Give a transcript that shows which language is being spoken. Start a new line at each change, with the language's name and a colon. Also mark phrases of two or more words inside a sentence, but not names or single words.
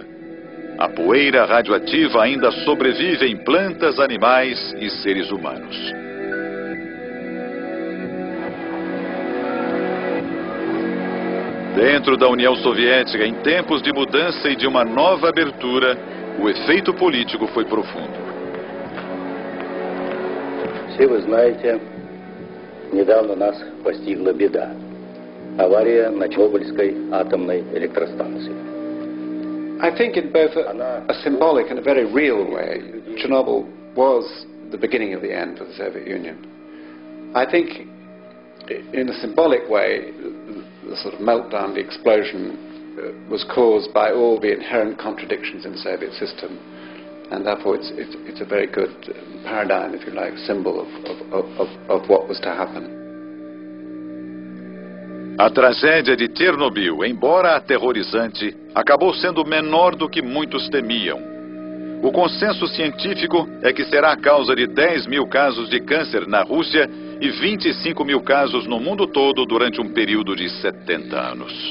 Portuguese: A poeira radioativa ainda sobrevive em plantas, animais e seres humanos. Dentro da União Soviética, em tempos de mudança e de uma nova abertura, o efeito político foi profundo.
Russian: Все вы знаете, недавно нас постигла беда. Авария на Чернобыльской атомной электростанции.
English: I think in both a symbolic and a very real way, Chernobyl was the beginning of the end of the Soviet Union. I think in a symbolic way, the sort of meltdown, the explosion, was caused by all the inherent contradictions in the Soviet system, and therefore it's a very good paradigm, if you like, symbol of what was to happen.
Portuguese: A tragédia de Chernobyl, embora aterrorizante, acabou sendo menor do que muitos temiam. O consenso científico é que será a causa de 10 mil casos de câncer na Rússia e 25 mil casos no mundo todo durante um período de 70 anos.